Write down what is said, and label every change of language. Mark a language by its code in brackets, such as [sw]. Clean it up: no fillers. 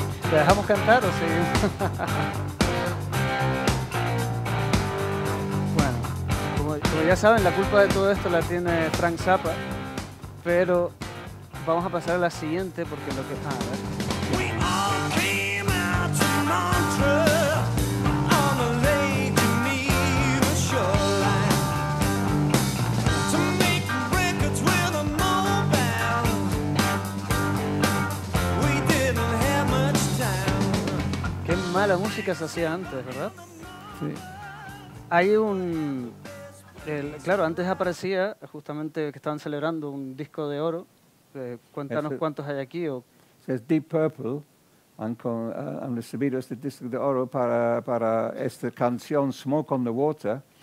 [es] ¿Te dejamos cantar o seguimos? Bueno, como ya saben, la culpa de todo esto la tiene Frank Zappa, pero vamos a pasar a la siguiente porque lo que... a ver. [en] We all came out to Montreux on a Lake Geneva shoreline to make records with a mobile. We didn't have much time. [es] Qué mala música se hacía antes, ¿verdad? Sí. Hay un... claro, antes aparecía justamente que estaban celebrando un disco de oro. Cuéntanos Ese- cuántos hay aquí. Es Deep Purple, han recibido este disco de oro para esta canción Smoke on the Water.